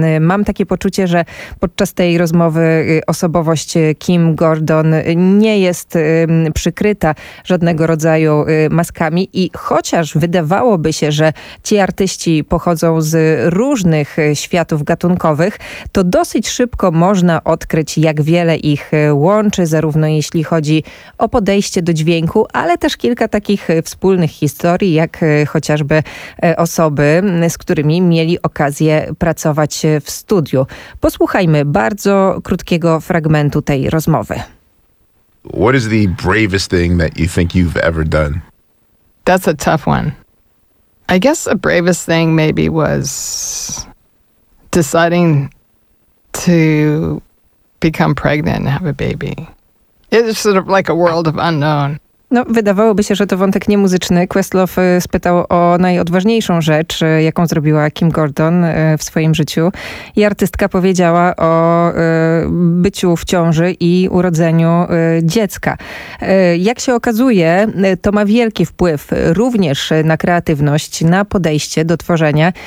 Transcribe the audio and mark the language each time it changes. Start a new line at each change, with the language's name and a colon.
Polish: Mam takie poczucie, że podczas tej rozmowy osobowość Kim Gordon nie jest przykryta żadnego rodzaju maskami i chociaż wydawałoby się, że ci artyści pochodzą z różnych światów gatunkowych, to dosyć szybko można odkryć, jak wiele ich łączy, zarówno jeśli chodzi o podejście do dźwięku, ale też kilka takich wspólnych historii, jak chociażby osoby, z którymi mieli okazję pracować w studiu. Posłuchajmy bardzo krótkiego fragmentu tej rozmowy.
English: What is the bravest thing that you think you've ever done? That's a tough one. I guess the bravest thing maybe was deciding to become pregnant and have a baby. It's sort of like a world of unknown.
Polish: No, wydawałoby się, że to wątek niemuzyczny. Questlove spytał o najodważniejszą rzecz, jaką zrobiła Kim Gordon w swoim życiu. I artystka powiedziała o byciu w ciąży i urodzeniu dziecka. Jak się okazuje, to ma wielki wpływ również na kreatywność, na podejście do tworzenia.